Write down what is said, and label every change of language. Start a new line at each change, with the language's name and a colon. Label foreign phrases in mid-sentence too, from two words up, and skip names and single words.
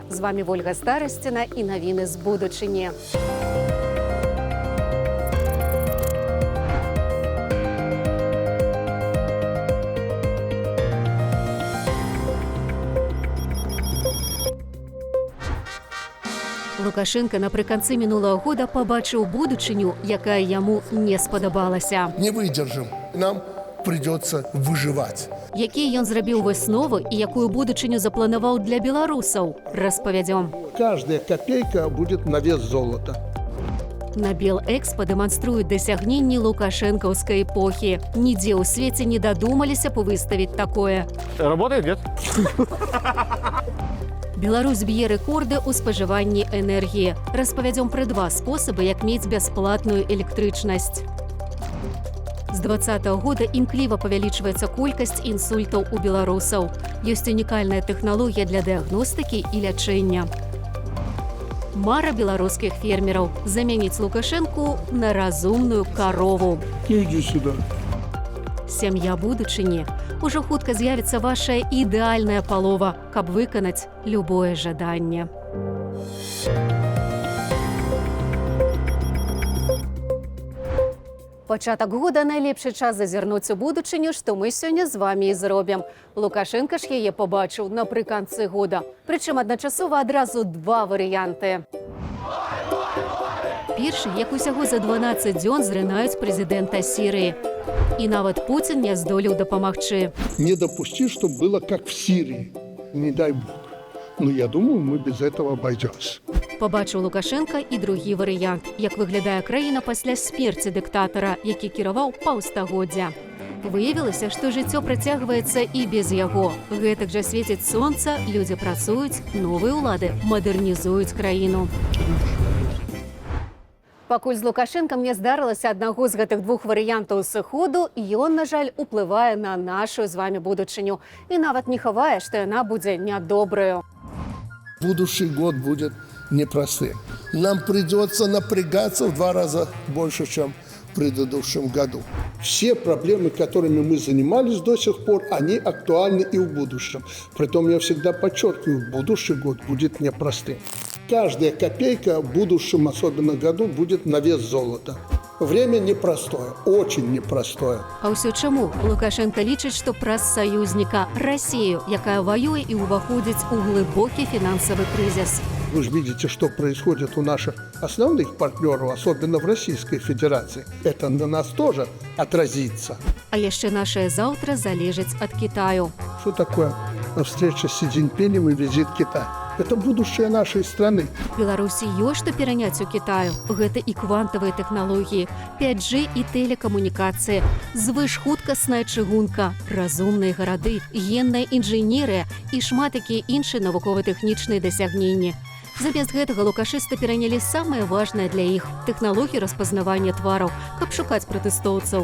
Belarusian: З вами Ольга Старасціна і навіны з будучыні. Лукашенко напрыканцы мінулага года пабачыў будучыню, якая яму не спадабалася.
Russian: Не выдержим. Нам придется выживать.
Belarusian: Якія ён зрабіў высновы і якую будучыню запланаваў для беларусаў, распавядзём.
Russian: Каждая копейка будет на вес золота.
Belarusian: На Белэкспа дэманструюць дасягненні лукашэнкаўскай эпохі. Нідзе ў свеце не дадумаліся павыставіць такое.
Russian: Работает, нет?
Belarusian: Беларусь б'е рэкорды ў спажыванні энергіі. Распавядзём пра два спосабы, як мець бясплатную электрычнасць. З 2020 года імкліва павялічваецца колькасць інсультаў у беларусаў. Ёсць унікальная тэхналогія для дыягностыкі і лячэння. Мара беларускіх фермераў – замяніць Лукашэнку на разумную карову.
Russian: Иди сюда.
Belarusian: Сям'я будучыні. Ужо хутка з'явіцца вашая ідэальная палова, каб выканаць любое жаданне. Пачатак года – найлепшы час зазірнуць у будучыню, што мы сёння з вамі і зробім. Лукашенка ж яе пабачыў напрыканцы года. Прычым адначасова адразу два варыянты. Першы, як усяго за 12 дзён зрынаюць прэзідэнта Сірыі. І нават Пуцін не здолеў дапамагчы.
Russian: Не допусти, чтобы было как в Сирии. Не дай бог. Но я думаю, мы без этого обойдемся.
Belarusian: Пабачыў Лукашенка і другі варыянт, як выглядае краіна пасля смерці дыктатара, які кіраваў паўстагоддзя. Выявілася, што жыццё працягваецца і без яго. Гэтак жа свеціць сонца, людзі працуюць, новыя ўлады мадэрнізуюць краіну. Пакуль з Лукашенкам не здарылася аднаго з гэтых двух варыянтаў сыходу, ён, на жаль, уплывае на нашу з вами будучыню. І нават не хавае, што яна будзе нядобраю.
Russian: Будущий год будет непростым. Нам придется напрягаться в 2 раза больше, чем в предыдущем году. Все проблемы, которыми мы занимались до сих пор, они актуальны и в будущем. Притом я всегда подчеркиваю, будущий год будет непростым. Каждая копейка в будущем, особенно году, будет на вес золота. Время непростое, очень непростое.
Belarusian: А ўсё чаму? Лукашенко лічыць, што праз саюзніка Расію, якая ваюе і ўваходзіць у глыбокі фінансавы крызіс.
Russian: Вы же видите, что происходит у наших основных партнеров, особенно в Российской Федерации. Это на нас тоже отразится.
Belarusian: А яшчэ нашае заўтра залежыць ад Китаю.
Russian: Что такое встреча с Си Цзиньпинем и визит в Китай? Это будущее нашей страны.
Belarusian: Беларусі ёсць што пераняць у Китаю. Гэта і квантавыя тэхналогіі, 5G і тэлекамунікацыі, звышхуткасная чыгунка, разумныя гарады, генная інжынерыя і шмат якія іншыя навукова-тэхнічныя дасягненні. Замест гэтага лукашысты перанялі самае важнае для іх – тэхналогію распазнавання твараў, каб шукаць пратэстоўцаў.